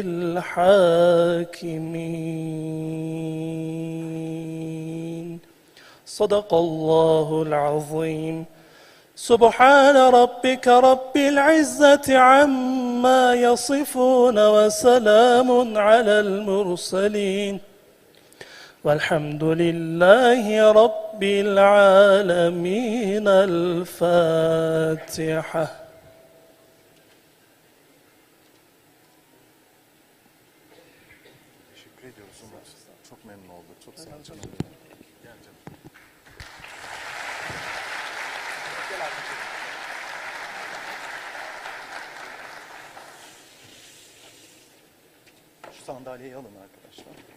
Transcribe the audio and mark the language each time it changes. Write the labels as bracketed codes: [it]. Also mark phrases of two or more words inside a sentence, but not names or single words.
[ar] الحاكمين صدق الله العظيم سبحان ربك رب العزة عما يصفون وسلام على المرسلين والحمد لله رب العالمين الفاتحة. [tr] Teşekkür ediyoruz Umut. Çok memnun olduk. Çok sağ olun canım. Gel canım. Şu sandalyeyi alın arkadaşlar.